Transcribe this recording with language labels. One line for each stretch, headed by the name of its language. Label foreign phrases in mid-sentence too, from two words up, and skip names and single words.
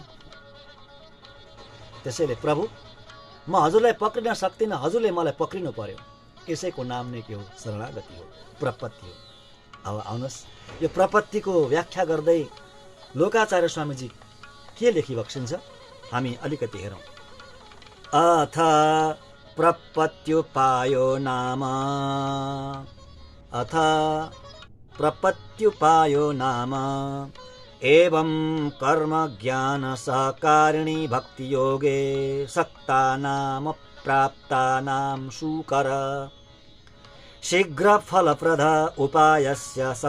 Nepali: त्यसैले प्रभु म हजुरलाई पक्रिन सक्दिनँ, हजुरले मलाई पक्रिनु पर्यो। यसैको नाम नै के हो? शरणागति हो, प्रपत्ति हो। अब आउनुहोस् यो प्रपत्तिको व्याख्या गर्दै लोकाचार्य स्वामीजी के लेखी बक्सिन्छ हामी अलिकति हेरौँ।
Sanskrit: अथ प्रपत्युपायो नाम एवं कर्म ज्ञान सहकारिणी भक्ति योगे सक्तानाम प्राप्तानाम सुकर शीघ्र फलप्रद उपायस्य